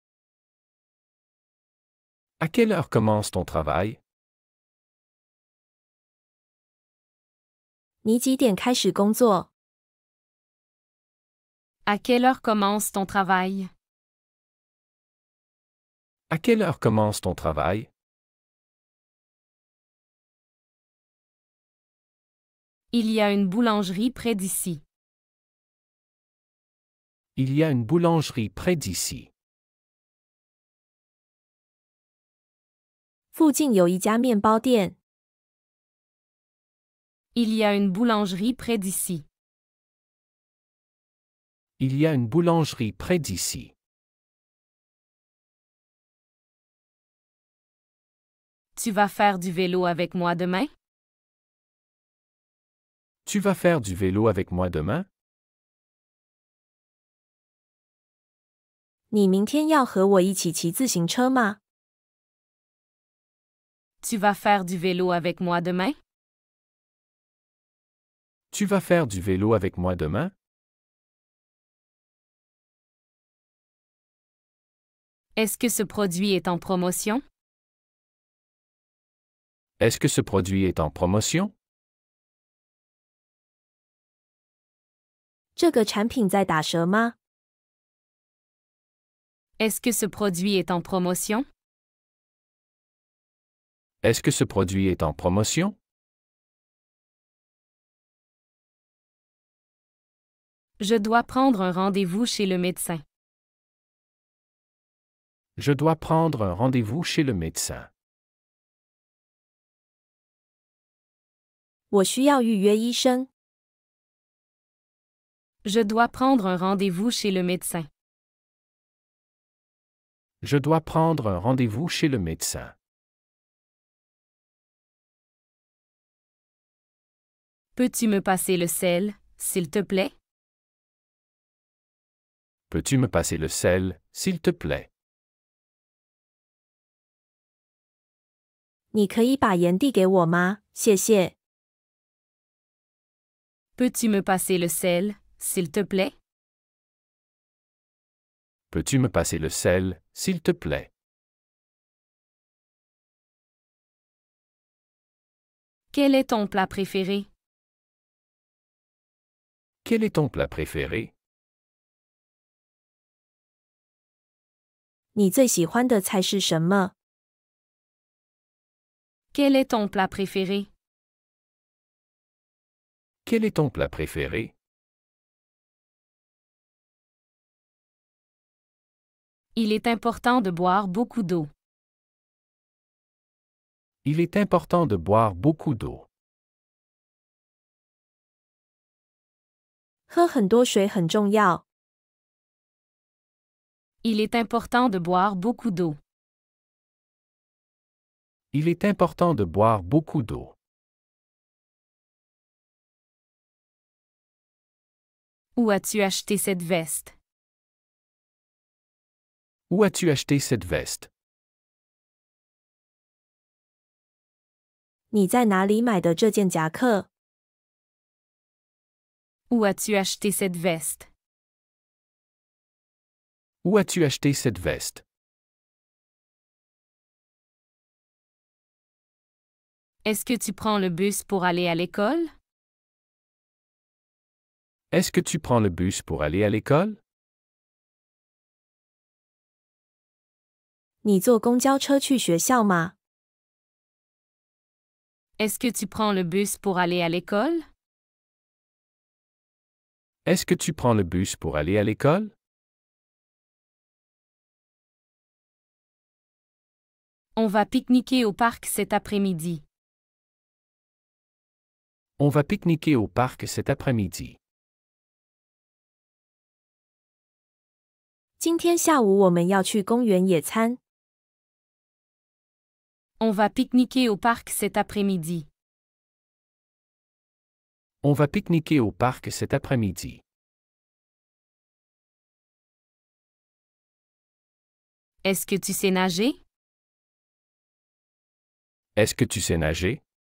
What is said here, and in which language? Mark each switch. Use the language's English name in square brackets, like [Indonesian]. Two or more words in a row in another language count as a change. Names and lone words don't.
[French] À quelle heure commence ton travail? [Chinese] 你几点开始工作？ [French] À quelle heure commence ton travail? À quelle heure commence ton travail? Il y a une boulangerie près d'ici. Il y a une boulangerie près d'ici. [Chinese] 附近有一家面包店。 [French] Il y a une boulangerie près d'ici. Il y a une boulangerie près d'ici. Tu vas faire du vélo avec moi demain? Tu vas faire du vélo avec moi demain? [Chinese] 你明天要和我一起骑自行车吗？ [French] Tu vas faire du vélo avec moi demain? Tu vas faire du vélo avec moi demain? Est-ce que ce produit est en promotion? Est-ce que ce produit est en promotion? [Chinese] 这个产品在打折吗？ [French] Est-ce que ce produit est en promotion? Est-ce que ce produit est en promotion? Je dois prendre un rendez-vous chez le médecin. Je dois prendre un rendez-vous chez le médecin. [Chinese] 我需要预约医生。 [French] Je dois prendre un rendez-vous chez le médecin. Je dois prendre un rendez-vous chez le médecin. Peux-tu me passer le sel, s'il te plaît? Peux-tu me passer le sel, s'il te plaît? [Chinese] 你可以把盐递给我吗？谢谢。 [French] Peux-tu me passer le sel, s'il te plaît? Peux-tu me passer le sel, s'il te plaît? Quel est ton plat préféré? Quel est ton plat préféré? [Chinese] 你最喜欢的菜是什么？ [French] Quel est ton plat préféré? Quel est ton plat préféré? Il est important de boire beaucoup d'eau. Il est important de boire beaucoup d'eau. [Chinese] 喝很多水很重要。 [French] Il est important de boire beaucoup d'eau. Il est important de boire beaucoup d'eau. Où as-tu acheté cette veste? Où as-tu acheté cette veste? [Chinese] 你在哪里买的这件夹克？ [French] Où as-tu acheté cette veste? Où as-tu acheté cette veste? Est-ce que tu prends le bus pour aller à l'école? Est-ce que tu prends le bus pour aller à l'école? [Chinese] 你坐公交车去学校吗？ [French] Est-ce que tu prends le bus pour aller à l'école? Est-ce que tu prends le bus pour aller à l'école? On va pique-niquer au parc cet après-midi. On va pique-niquer au parc cet après-midi. [Chinese] 今天下午我们要去公园野餐。 [French] On va pique-niquer au parc cet après-midi. On va pique-niquer au parc cet après-midi. Est-ce que tu sais nager? Est-ce que tu sais nager?